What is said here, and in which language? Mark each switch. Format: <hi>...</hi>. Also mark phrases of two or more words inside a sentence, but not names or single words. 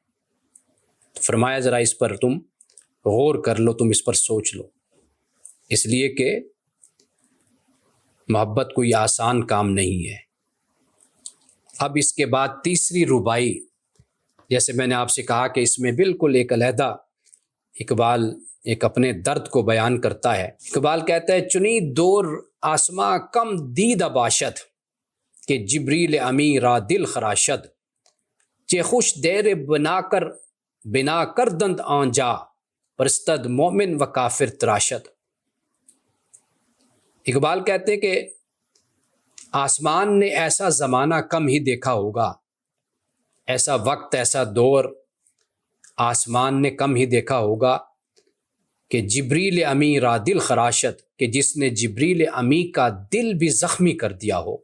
<ur>تو فرمایا ذرا اس پر تم غور کر لو، تم اس پر سوچ لو، اس لیے کہ محبت کوئی آسان کام نہیں ہے۔ اب اس کے بعد تیسری ربائی، جیسے میں نے آپ سے کہا کہ اس میں بالکل ایک علیحدہ اقبال ایک اپنے درد کو بیان کرتا ہے۔ اقبال کہتا ہے،</ur> <fa>چنی دور آسماں کم دید باشد، کہ جبریل امی را دل خراشد، چے خوش دیر بنا کر دند آنجا، پرستد مومن و کافر تراشد۔</fa> <ur>اقبال کہتے ہیں کہ آسمان نے ایسا زمانہ کم ہی دیکھا ہوگا، ایسا وقت، ایسا دور آسمان نے کم ہی دیکھا ہوگا</ur> <fa>کہ جبریل امی را دل خراشت،</fa> <ur>کہ جس نے جبریل امی کا دل بھی زخمی کر دیا ہو۔</ur>